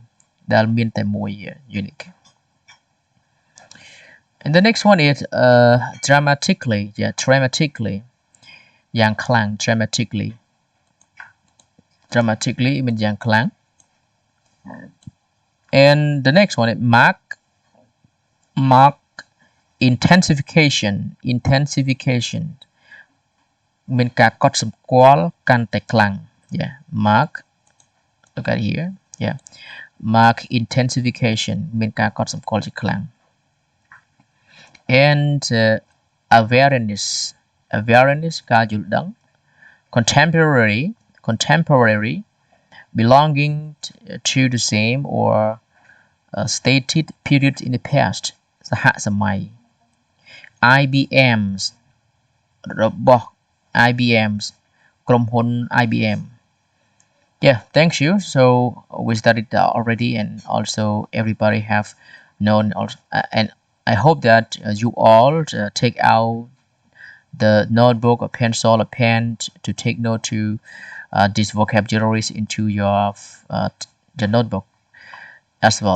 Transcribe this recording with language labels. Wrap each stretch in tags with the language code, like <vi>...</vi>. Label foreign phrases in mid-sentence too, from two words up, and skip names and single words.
<en>That'll mean the more unique. And the next one is dramatically, yeah, dramatically,</en> <km>យ៉ាងខ្លាំង,</km> <en>dramatically means</en> <km>យ៉ាងខ្លាំង.</km> <en>And the next one is mark intensification, mean</en> <km>ការកត់សម្គាល់កាន់តែខ្លាំង</km> <en>yeah, mark, look at here, yeah, mark intensification</en> <km>មានការកត់សម្គាល់ជាខ្លាំង</km> <en>and awareness</en> <km>ការយល់ដឹង</km> <en>contemporary belonging to the same or stated period in the past សហសម័យ IBMs របស់ IBMs ក្រុមហ៊ុន IBM. Yeah, thank you. So we studied already, and also everybody have known also, and I hope that you all take out the notebook or pencil or pen to take note to these vocabularies into your the notebook as well.</en>